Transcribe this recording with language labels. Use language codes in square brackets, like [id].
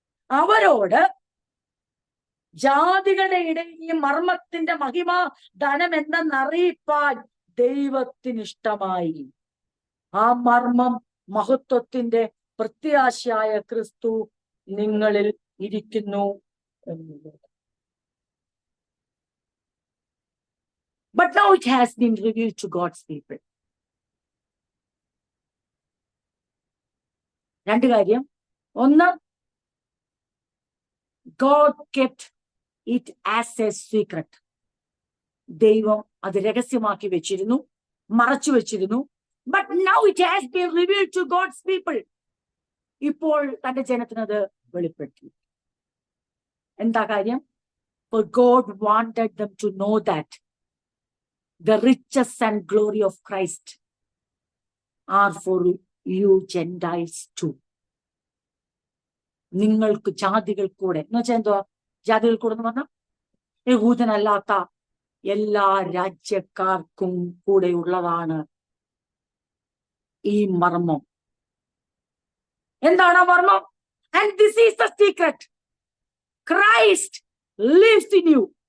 [ml] അവരോട് ജാതികളുടെ ഇടയിൽ ഈ മർമ്മത്തിന്റെ മഹിമ ധനം എന്തെന്നറിയിപ്പാൻ ദൈവത്തിന് ഇഷ്ടമായി. ആ മർമ്മം മഹത്വത്തിന്റെ പ്രത്യാശയായ ക്രിസ്തു നിങ്ങളിൽ ഇരിക്കുന്നു എന്നുള്ളത്. [en] But now it has been revealed to God's people. [ml] രണ്ട് കാര്യം. ഒന്ന്, [en] God kept it as a secret. [ml] ദൈവം അത് രഹസ്യമാക്കി വെച്ചിരുന്നു, മറച്ചു വെച്ചിരുന്നു. [en] But now it has been revealed to God's people. [ml] ഇപ്പോൾ തന്റെ ജനത്തിനത് വെളിപ്പെടുത്തി. എന്താ കാര്യം? [en] For God wanted them to know that the riches and glory of Christ are for you Gentiles too. [ml] നിങ്ങൾക്ക് ജാതികൾ കൂടെ എന്ന് വെച്ചാൽ എന്തുവാ? ജാതികൾ കൂടെ എന്ന് പറഞ്ഞാൽ യഹൂദനല്ലാത്ത എല്ലാ രാജ്യക്കാർക്കും കൂടെ ഉള്ളതാണ് ഈ മർമ്മം. എന്താണ് ആ മർമ്മം? [en] And this is the secret. Christ lives in you.